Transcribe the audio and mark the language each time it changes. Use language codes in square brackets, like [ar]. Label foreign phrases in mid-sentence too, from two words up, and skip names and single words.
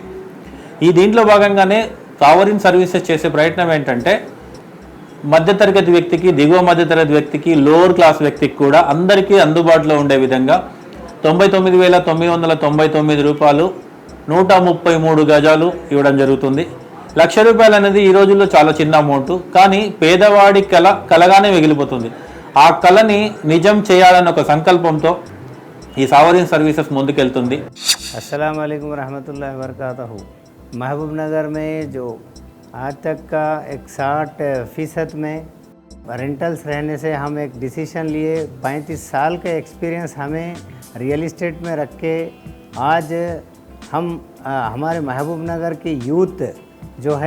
[te] ఈ దీంట్లో భాగంగానే సావరిన్ సర్వీసెస్ చేసే ప్రయత్నం ఏంటంటే, మధ్యతరగతి వ్యక్తికి, దిగువ మధ్యతరగతి వ్యక్తికి, [en] lower class [te] వ్యక్తికి కూడా అందరికీ అందుబాటులో ఉండే విధంగా 99,999 రూపాయలు 133 గజాలు ఇవ్వడం జరుగుతుంది. ₹1,00,000 అనేది ఈ రోజుల్లో చాలా చిన్న అమౌంట్, కానీ పేదవాడి కలగానే మిగిలిపోతుంది. ఆ కళని నిజం చేయాలన్న ఒక సంకల్పంతో ఈ సావరిన్ సర్వీసెస్ ముందుకెళ్తుంది. [ar] السلام عليكم رحمة الله و بركاته. [hi] महबूब नगर में जो आज तक का 61% में रेंटल्स रहने से हम एक डिसीजन लिए, 35 साल का एक्सपीरियंस हमें [en] real estate [hi] में रख के आज हम हमारे महबूब नगर की यूथ जो है